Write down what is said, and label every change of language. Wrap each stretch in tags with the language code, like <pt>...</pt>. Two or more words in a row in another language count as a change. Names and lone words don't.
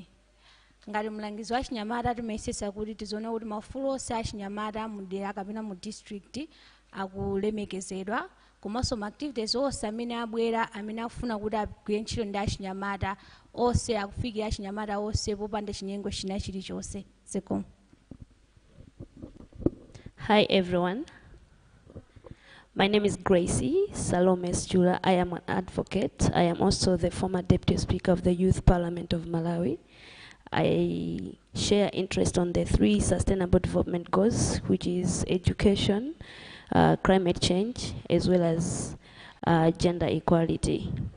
<ny>Ngati mlangizi wa Chinyamata timayesesa kuti tizoona kuti maufulu onse a Chinyamata mudera kapena mu district akulemekezedwa, komanso ma activities onse amene abwera amene akufuna kuti agwire ntchito ndi Achinyamata onse akufikira Achinyamata onse popanda chinyengo china chilichonse. Zikomo.</ny> <en>Hi everyone. My name is Gracie Salome Jula. I am an advocate. I am also the former Deputy Speaker of the Youth Parliament of Malawi. I share interest on the 3 Sustainable Development Goals, which is education, climate change, as well as gender equality.</en>